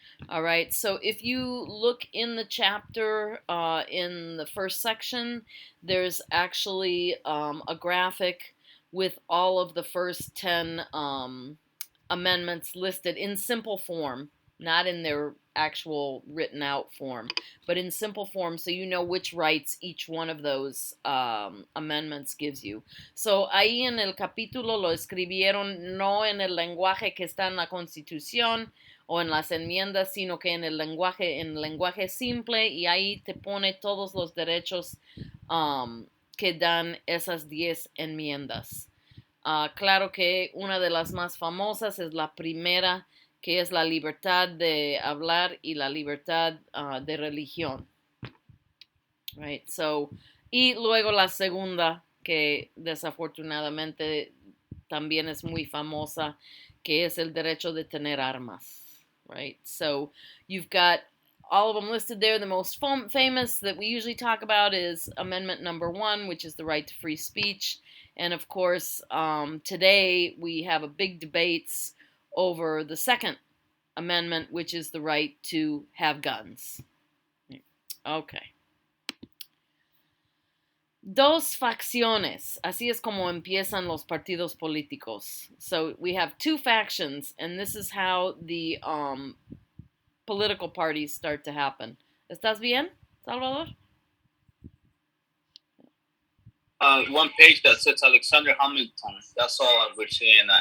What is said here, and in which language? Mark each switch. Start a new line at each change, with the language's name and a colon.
English: All right, so if you look in the chapter, in the first section, there's actually a graphic with all of the first 10 amendments listed in simple form, not in their actual written out form, but in simple form so you know which rights each one of those amendments gives you.
Spanish: So ahí en el capítulo lo escribieron no en el lenguaje que está en la Constitución o en las enmiendas, sino que en el lenguaje simple, y ahí te pone todos los derechos que dan esas 10 enmiendas. Claro que una de las más famosas es la primera, que es la libertad de hablar y la libertad de religión. Right? So, y luego la segunda, que desafortunadamente también es muy famosa, que es el derecho de tener armas.
English: Right? So, you've got all of them listed there. The most famous that we usually talk about is Amendment number 1, which is the right to free speech. And of course, today we have a big debates over the Second Amendment, which is the right to have guns. Okay.
Spanish: Dos facciones. Así es como empiezan los partidos políticos.
English: So we have two factions, and this is how the political parties start to happen.
Spanish: ¿Estás bien, Salvador?
English: One page that says Alexander Hamilton. That's all we're seeing.